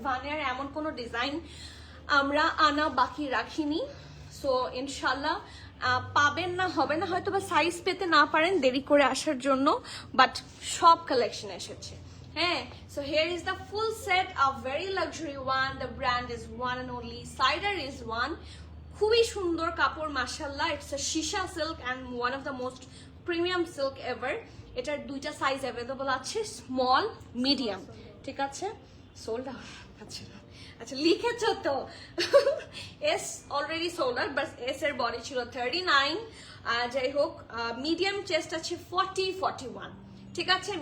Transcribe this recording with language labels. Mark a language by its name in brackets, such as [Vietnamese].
[Bangla] ভানিয়ার এমন কোনো ডিজাইন আমরা আনা বাকি রাখিনি। সো ইনশাল্লাহ পাবেন না, হবে না, হয়তো বা সাইজ পেতে না পারেন দেরি করে আসার জন্য, বাট সব কালেকশন এসেছে। [English] হ্যাঁ, so here is the full set, a very luxury one. The brand is one and only Cider is one. [Bangla] খুবই সুন্দর কাপড় মাশাআল্লাহ। [English] It's a shisha silk and one of the most premium silk ever. [Bangla] এটার দুইটা size available আছে, small, medium. ঠিক আছে, sold out আছে না। আচ্ছা লিখেছো তো। S already sold out, but S এর বডি ছিল 39। যাই হোক, মিডিয়াম চেস্ট আছে 40-41, ঠিক আছে?